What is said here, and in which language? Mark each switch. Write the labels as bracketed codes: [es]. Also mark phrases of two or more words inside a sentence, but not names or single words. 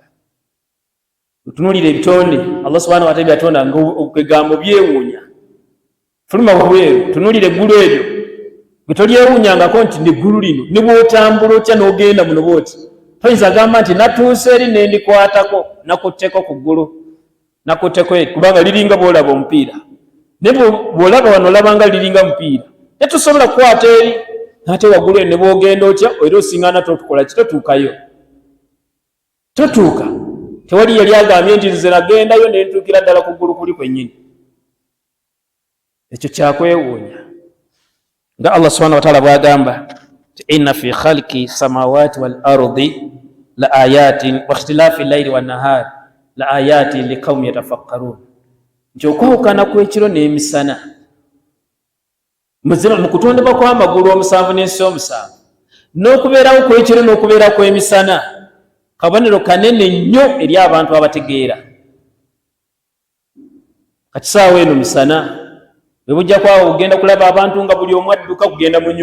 [lg] Otunuulira ebitonde [ar] الله سبحانه وتعالى [lg] byatonda nga okwegambo byewuunya, fuluma bweru, tunuulira eggulu eryo gwe tolyewuunyangako nti neggulu lino ne bw'otambula otya n'ogenda muno bw'oti toyinza gamba nti natuuse eri ne ndikwatako nakutteko ku ggulu, nakutteko kubanga liringa bw'olaba omupiira, ne bw'olaba wano olabanga liringa mupiira, tetusobola kukwata eri ate waggulu ne bw'ogenda otya era osiŋŋaana totukola ki? Totuukayo, totuuka. Tewali yali agambye nti nze nagendayo ne ntuukira ddala ku ggulu kuli kwennyini. Ekyo kyakwewuunya nga [ar] الله سبحانه وتعالى bw'agamba إن في خلق السماوات والأرض لآيات واختلاف الليل والنهار لآيات لقوم يتفكرون, [lg] nti okwawukana kw'ekiro n'emisana mu kutondebwa kw'amagulu omusanvu n'ensi omusanvu, n'okubeerawo kw'ekiro n'okubeera kw'emisana kabonero kanene nnyo eri abantu abategeera. Kati saawa eno misana bwe bujja kwawo ogenda kulaba abantu nga buli omu adduka kugenda mu